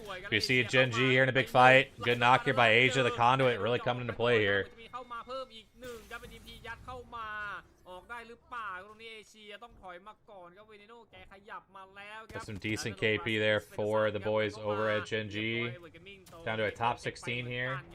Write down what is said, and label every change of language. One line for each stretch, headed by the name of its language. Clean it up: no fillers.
English: You see Gen G here in a big fight. Good knock here by Asia. The conduit really coming into play here.
Thai: เข้ามาเพิ่มอีกหนึ่งครับเป็นทีมพียัดเข้ามาออกได้หรือเปล่าตรงนี้เอเชียต้องถอยมาก่อนครับเวนิโน่แกขยับมาแล้วครับ
English: Some decent KP there for the boys over at Gen G. Down to a top 16 here.